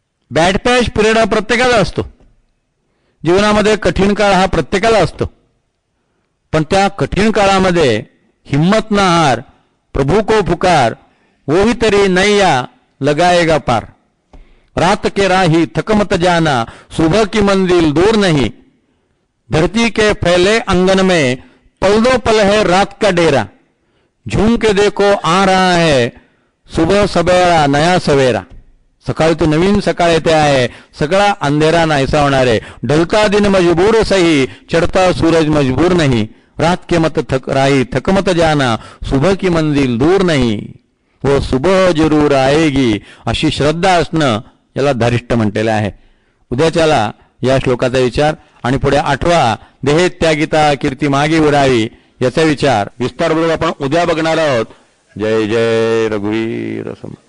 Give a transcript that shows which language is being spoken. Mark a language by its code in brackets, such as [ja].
[mr] Bad patch period हा प्रत्येकाला असतो. जीवनामध्ये कठीण काळ हा प्रत्येकाला असतो. पण त्या कठीण काळामध्ये [hi] हिम्मत ना हार, प्रभू को पुकार, वो ही तरी नैया लगाएगा पार. रात के राही थक मत जाना, सुबह की मंजिल दूर नहीं. धरती के फैले अंगन में पल दो पल है रात का डेरा. झूम के देखो आ रहा है सुबह सवेरा नया सवेरा. [mr] सकाळी तो नवीन सकाळ येते आहे, सगळा अंधेरा नाहीसा होणार आहे. [hi] ढलता दिन मजबूर सही, चढ़ता सूरज मजबूर नहीं. रात के मत थक राही थक मत जाना, सुबह की मंजिल दूर नहीं. वो सुबह जरूर आएगी. [mr] अशी श्रद्धा असणं याला धारिष्ट म्हटलेलं आहे. उद्याच्याला या श्लोकाचा विचार आणि पुढे 8वा देहे त्यागिता कीर्ती मागे उडावी याचा विचार विस्तार बरोबर आपण उद्या बघणार आहोत. जय जय रघुवीर समर्थ.